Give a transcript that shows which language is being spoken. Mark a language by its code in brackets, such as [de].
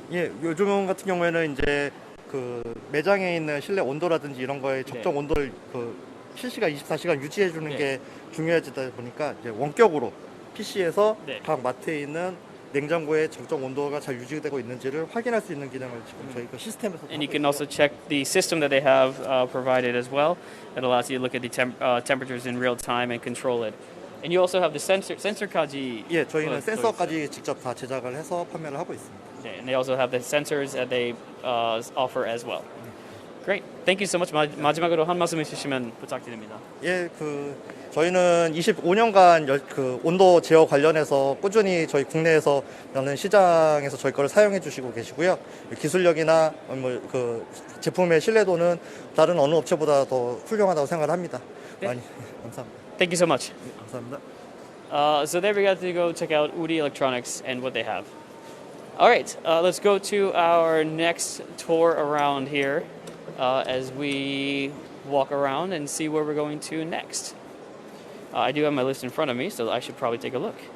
[ko] 예, 요즘 같은 경우에는 이제 그 매장에 있는 실내 온도라든지 이런 거에 적정 온도를 그 실시간 24시간 유지해 주는 게 중요해지다 보니까 이제 원격으로 PC에서 각 마트에 있는 냉장고의 적정 온도가 잘 유지되고 있는지를 확인할 수 있는 기능을 지금 저희 그 시스템에서. [en] And you can also check the system that they have provided as well. That allows you to look at the temperatures in real time and control it. And you also have the sensor [ko] 까지. 예, 저희는 센서까지 직접 다 제작을 해서 판매를 하고 있습니다. [en] Yeah, and they also have the sensors that they offer as well. Great. Thank you so much. [ko] 마지막으로 한 말씀 해주시면 부탁드립니다. 예, 저희는 25년간 그 온도 제어 관련해서 꾸준히 저희 국내에서 나는 시장에서 저희 거를 사용해 주시고 계시고요. 기술력이나 그 제품의 신뢰도는 다른 어느 업체보다 더 훌륭하다고 생각을 합니다. 많이 감사합니다. [en] Thank you so much. [ko] 감사합니다. [en] So there we got to go check out Udi Electronics and what they have. All right, let's go to our next tour around here as we walk around and see where we're going to next. I do have my list in front of me, so I should probably take a look.